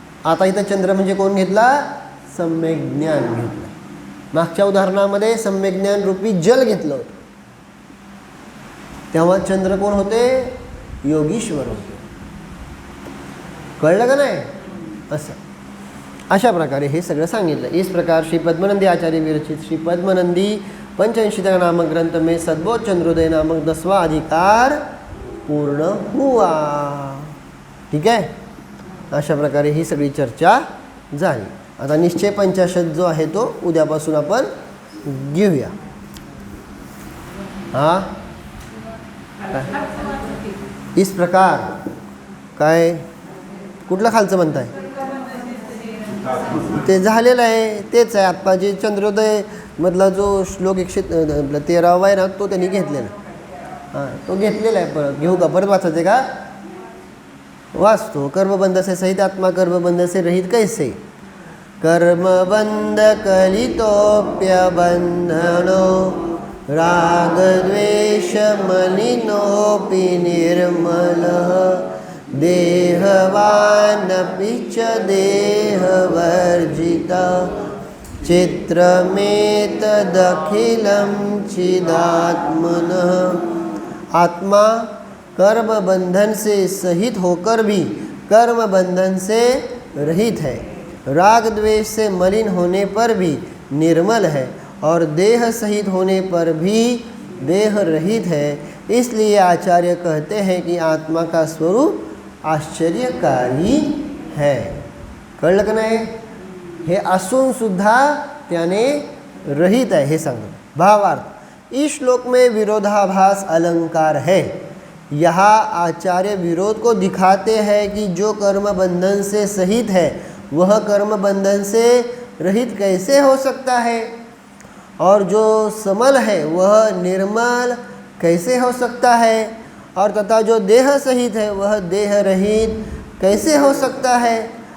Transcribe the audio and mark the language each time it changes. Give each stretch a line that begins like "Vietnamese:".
Marathi: आता इथं चंद्र म्हणजे कोण घेतला? सम्यक ज्ञान घेतलं. मागच्या उदाहरणामध्ये सम्यक ज्ञान रूपी जल घेतलं होतं. तेव्हा चंद्र कोण होते? योगीश्वर होते. कळलं का नाही? असं अशा प्रकारे हे सगळं सांगितलं.
Hindi: इस प्रकार श्री पद्मनंदी आचार्य विरचित श्री पद्मनंदी पंचविंशितक नामक ग्रंथ में सद्बोध चंद्रोदय नामक 10वां अधिकार पूर्ण हुआ.
Marathi: ठीक आहे. अशा प्रकारे ही सगळी चर्चा झाली. आता निश्चय पंचाशत जो आहे तो उद्यापासून आपण घेऊया. हां,
Hindi: इस प्रकार
Marathi: काय कुठलं खालचं म्हणताय? ते झालेलं आहे, तेच आहे. आत्ता जे चंद्रोदय मधला जो श्लोक 113 आहे ना, तो त्यांनी घेतलेला. हां, तो घेतलेला आहे. परत घेऊ का? परत वाचायचं का? वाचतो.
Hindi: कर्मबंध से सहित आत्मा कर्मबंध से रहित कैसे?
Sanskrit: कर्मबंध कलितोप्यबंधनो राग द्वेष मलिनोऽपि निर्मलः देहवानपि च देहवर्जितः चित्रमेतदखिलं चिदात्मनः.
Hindi: आत्मा कर्म बंधन से सहित होकर भी कर्म बंधन से रहित है, राग द्वेष से मलिन होने पर भी निर्मल है और देह सहित होने पर भी देह रहित है. इसलिए आचार्य कहते हैं कि आत्मा का स्वरूप आश्चर्यकारी है.
Marathi: कळलं का नाही? हे असून सुद्धा त्याने रहित आहे हे सांगतो.
Hindi: भावार्थ, इस श्लोक में विरोधाभास अलंकार है. यहाँ आचार्य विरोध को दिखाते हैं कि जो कर्म बंधन से सहित है वह कर्म बंधन से रहित कैसे हो सकता है, और जो समल है वह निर्मल कैसे हो सकता है, और तथा जो देह सहित है वह देह रहित कैसे हो सकता है.